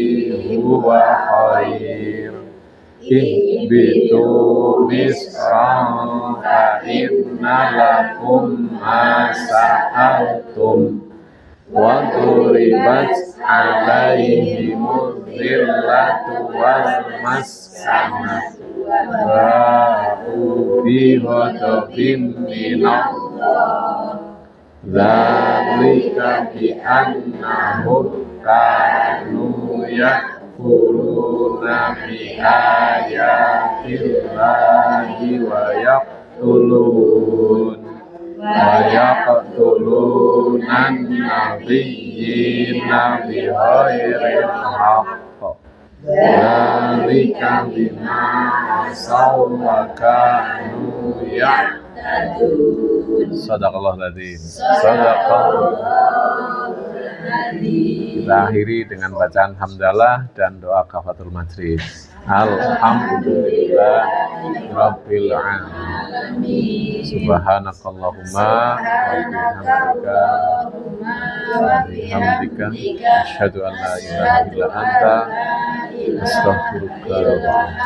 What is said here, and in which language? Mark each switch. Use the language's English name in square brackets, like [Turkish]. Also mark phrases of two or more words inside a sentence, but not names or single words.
[Arabic] هو خير اهبطوا مصرا فإن لكم ما سألتم وضربت عليهم الذلة والمسكنة وبغضب من الله ذلك بأنهم كانوا يكفرون ب آيات الله ويقتلون النبيين بغير الحق ذلك بما عصوا وكانوا يعتدون. صدق الله العظيم. [Indonesian] Kita akhiri dengan bacaan hamdalah dan doa kafatul majlis. [Arabic] الحمد لله رب العالمين. سبحانك اللهم وبحمدك أشهد أن لا إله إلا أنت أستغفرك و